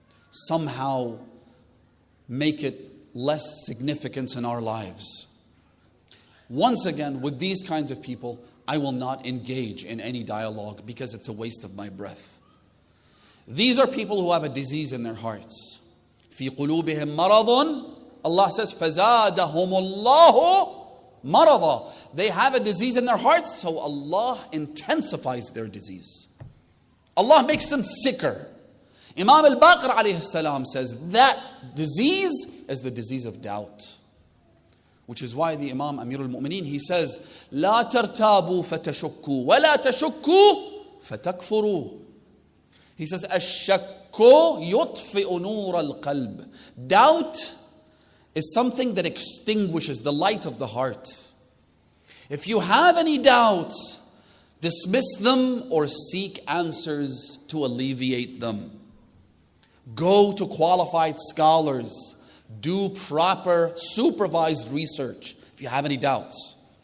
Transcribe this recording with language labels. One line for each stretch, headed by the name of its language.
English: Somehow make it less significance in our lives. Once again, with these kinds of people, I will not engage in any dialogue because it's a waste of my breath. These are people who have a disease in their hearts.
Arabic: في قلوبهم مرض.
English: Allah says,
Arabic: فَزَادَهُمُ اللَّهُ مَرَضًا.
English: They have a disease in their hearts, so Allah intensifies their disease. Allah makes them sicker. Imam al-Baqir alayhi salam says that disease is the disease of doubt. Which is why the Imam Amir al-Mu'mineen, he says,
Arabic: لا ترتابوا فتشكوا ولا تشكوا فتكفروا.
English: He says,
Arabic: الشك يطفئ نور القلب.
English: Doubt is something that extinguishes the light of the heart. If you have any doubts, dismiss them or seek answers to alleviate them. Go to qualified scholars. Do proper supervised research if you have any doubts.